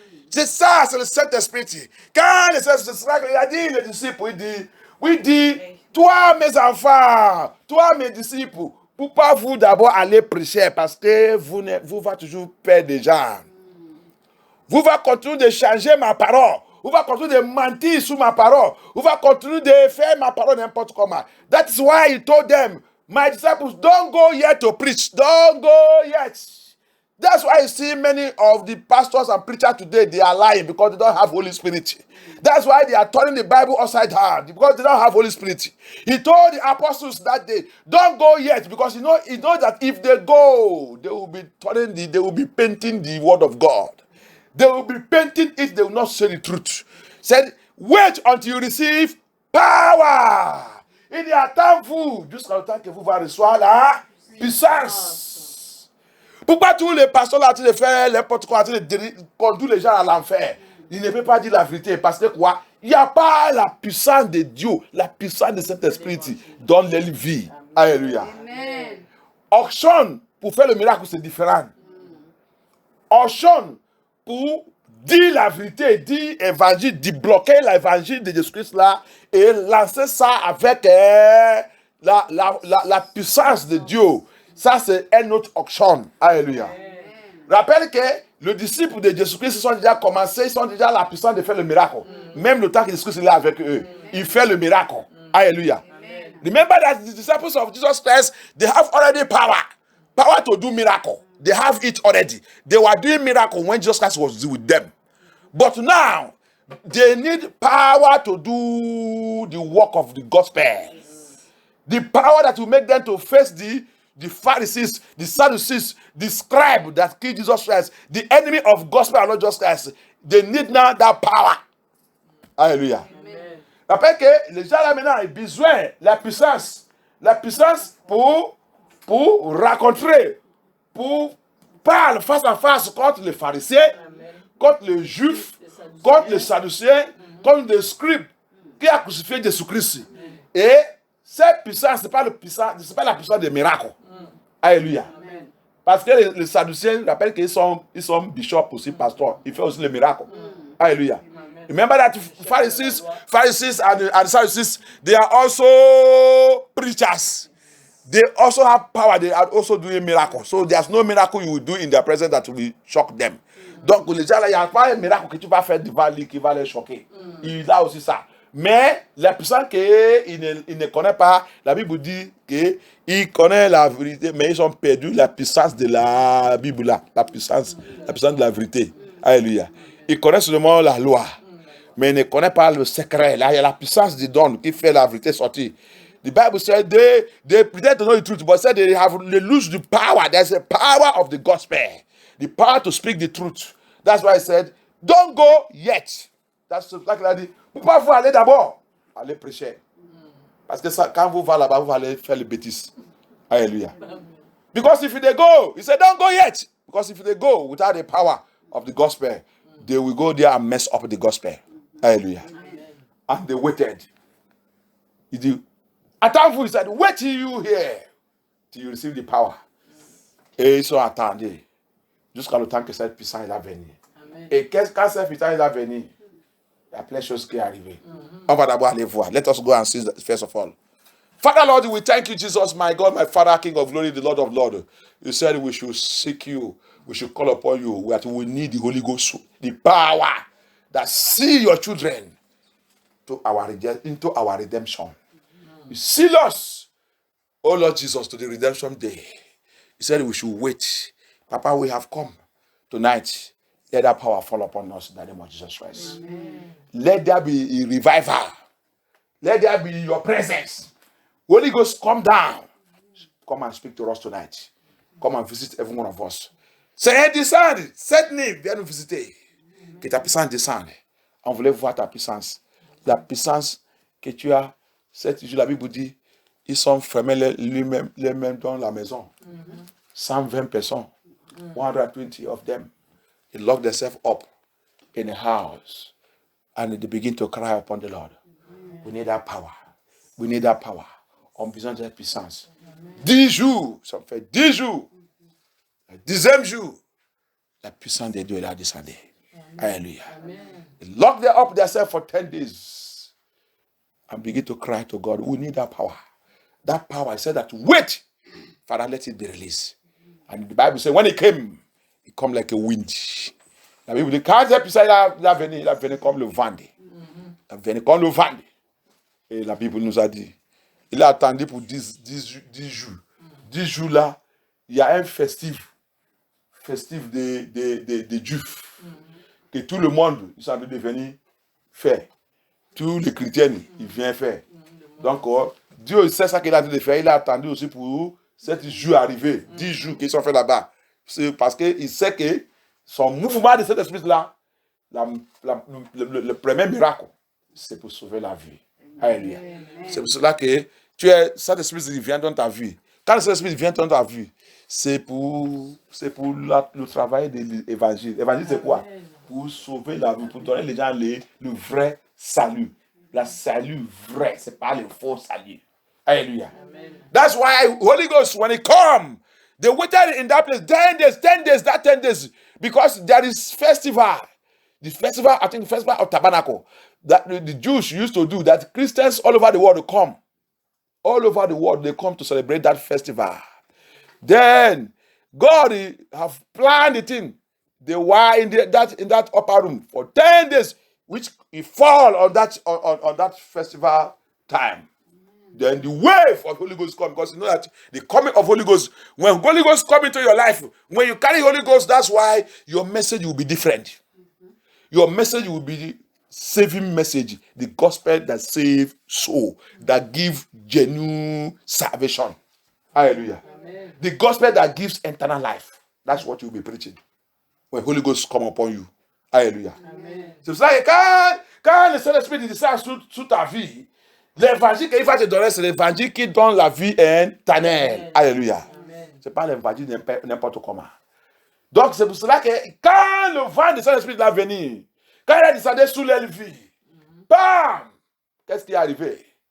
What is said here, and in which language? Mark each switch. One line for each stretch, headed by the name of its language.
French: C'est ça, c'est le Saint-Esprit. Quand le Saint-Esprit, il a dit, les disciples, il dit, toi mes enfants, toi mes disciples, pourquoi vous d'abord aller prêcher? Parce que vous va toujours perdre des gens. Vous va continuer de changer ma parole. Vous va continuer de mentir sur ma parole. Vous va continuer de faire ma parole n'importe comment.
English: That's why he told them, my disciples, don't go yet to preach. Don't go yet. That's why you see many of the pastors and preachers today, they are lying because they don't have Holy Spirit. That's why they are turning the Bible upside down, because they don't have Holy Spirit. He told the apostles that day, don't go yet, because he knows that if they go, they will be painting the word of God. They will be painting it, they will not say the truth. Said, wait until you receive power.
French: Il y a temps vous, jusqu'à le temps que vous allez recevoir la puissance. Pourquoi tous les pasteurs là, de faire n'importe quoi, de conduire les gens à l'enfer? Il ne peut pas dire la vérité parce que quoi? Il n'y a pas la puissance de Dieu, la puissance de cet esprit dans leur vie. Alléluia. Auction pour faire le miracle, c'est différent. Auction pour dire la vérité, dire l'évangile, bloquer l'évangile de Jésus-Christ là et lancer ça avec la puissance de Dieu. Ça, c'est un autre auction. Alléluia. Rappelle que les disciples de Jésus-Christ sont déjà commencés, ils ont déjà la puissance de faire le miracle. Même le temps que Jésus-Christ est là avec eux, il fait le miracle. Alléluia.
English: Remember that the disciples of Jesus Christ, they have already power to do miracle. They have it already. They were doing miracle when Jesus Christ was with them. But now, they need power to do the work of the gospel. The power that will make them to face the Pharisees, the Sadducees, the scribes that killed Jesus Christ, the enemy of gospel and not just Christ. They need now that power. Alléluia.
French: Rappelez que les gens là maintenant ont besoin de la puissance. La puissance pour rencontrer, pour parler face à face contre les pharisiens, contre les juifs, contre les sadducéens, contre les scribes qui a crucifié Jésus-Christ. Et cette puissance, ce n'est pas la puissance des miracles. Alléluia. Parce que les sadducéens rappellent qu'ils sont bishops aussi, pasteurs. Ils font aussi les miracles. Alléluia.
English: Remember that Pharisees and Sadducees, they are also preachers. They also have power. They are also doing miracles. So there's no miracle you will do in their presence that will shock them.
French: Donc les gens là, il n'y a pas un miracle que tu vas faire devant lui qui va les choquer. Il a aussi ça. Mais la puissance qu'il ne connaît pas, la Bible dit qu'il connaît la vérité, mais ils ont perdu la puissance de la Bible là, la puissance de la vérité. Alléluia. Ils connaissent seulement la loi, mais ils ne connaissent pas le secret. Là, il y a la puissance du don qui fait la vérité sortir.
English: The Bible says they pretend to know the truth, but said they lose the power. There's a power of the gospel, the power to speak the truth. That's why I said, don't go yet. That's like I
French: dit. Pourquoi vous allez d'abord? Allez prêcher. Parce que ça, quand vous allez là-bas, vous allez faire les bêtises. Alléluia.
English: Because if they go, he said, don't go yet. Because if they go without the power of the gospel, they will go there and mess up the gospel. Hallelujah. And they waited. He did.
French: Attends-vous, il
English: said, wait till you hear, till you receive the power.
French: Et ils sont attendus jusqu'à le temps que cette puissance est venue. Et quand cette puissance est venue, il y a plein de choses qui sont arrivées. On va d'abord aller voir.
English: Let us go and see first of all. Father, Lord, we thank you, Jesus, my God, my Father, King of glory, the Lord of Lords. You said we should seek you. We should call upon you. That we need the Holy Ghost, the power that see your children into our redemption. You seal us, oh Lord Jesus, to the redemption day. He said we should wait. Papa, we have come Tonight, let that power fall upon us in the name of Jesus Christ. Let there be a revival. Let there be your presence. Holy Ghost, come down. Come and speak to us tonight. Come and visit every one of us.
French: Seigneur, descende. Cette nuit, viens nous visiter. Que ta puissance descende. On voulait voir ta puissance. La puissance que tu as. Cette jour, la Bible dit, ils sont fermés les mêmes dans la maison. 120 personnes.
English: 120 of them. They lock themselves up in a house. And they begin to cry upon the Lord. We need that power. We need that power.
French: On a besoin de cette puissance. 10 jours, ça fait 10 jours. Le 10e jour, la puissance de Dieu est là descendue. Alléluia.
English: They lock them up themselves for 10 days and begin to cry to God. We need that power. That power, I said that wait, Father, let it be released. And the Bible says when it came like a wind.
French: La Bible dit quand cette puissance a venu comme le vent. Il a venu comme le vent. Et la Bible nous a dit, il a attendu pour 10 jours. 10 jours là, il y a un festif des Juifs. Que tout le monde, ils sont en train de venir faire. Tous les chrétiens, ils viennent faire. Donc, Dieu sait ça qu'il a en train de faire. Il a attendu aussi pour 7 jours arriver. 10 jours qu'ils sont faits là-bas. C'est parce qu'il sait que son mouvement de cet esprit-là, le premier miracle, c'est pour sauver la vie. Alléluia. C'est pour cela que cet esprit vient dans ta vie. Quand cet esprit vient dans ta vie, c'est pour le travail de l'évangile. L'évangile, c'est quoi? Pour sauver la vie, pour donner les gens le vrai salut. Le salut vrai, c'est pas le faux salut. Alléluia.
English: That's why Holy Ghost, when it comes, they waited in that place 10 days, because there is festival. The festival, I think the festival of Tabernacle, that the Jews used to do, that Christians all over the world come. All over the world, they come to celebrate that festival. Then, God have planned the thing. They were in that upper room for 10 days, which he fall on that festival time. Then the wave of Holy Ghost come, because you know that the coming of Holy Ghost, when Holy Ghost come into your life, when you carry Holy Ghost, that's why your message will be different. Your message will be saving message, the gospel that save soul, that give genuine salvation. Hallelujah. Amen. The gospel that gives eternal life. That's what you'll be preaching when Holy Ghost come upon you. Hallelujah. Amen.
French: C'est pour ça que quand le Saint-Esprit descend sous ta vie, l'évangile qu'il va te donner, c'est l'évangile qui donne la vie éternelle. Alléluia. C'est pas l'évangile n'importe comment. Donc c'est pour cela que quand le vent du Saint-Esprit va venir, quand il a descendu sous leur vie, bam! Qu'est-ce qui est arrivé?